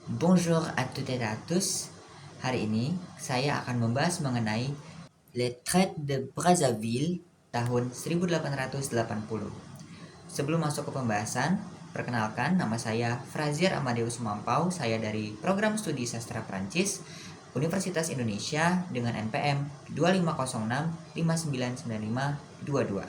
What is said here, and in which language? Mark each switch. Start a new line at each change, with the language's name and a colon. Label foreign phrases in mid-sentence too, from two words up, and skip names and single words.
French: Bonjour à toutes et à tous.
Indonesian: Hari ini saya akan membahas mengenai Le Traité de Brazzaville tahun 1880. Sebelum masuk ke pembahasan, perkenalkan nama saya Frazier Amadeus Mampau. Saya dari Program Studi Sastra Prancis Universitas Indonesia dengan NPM 2506599522.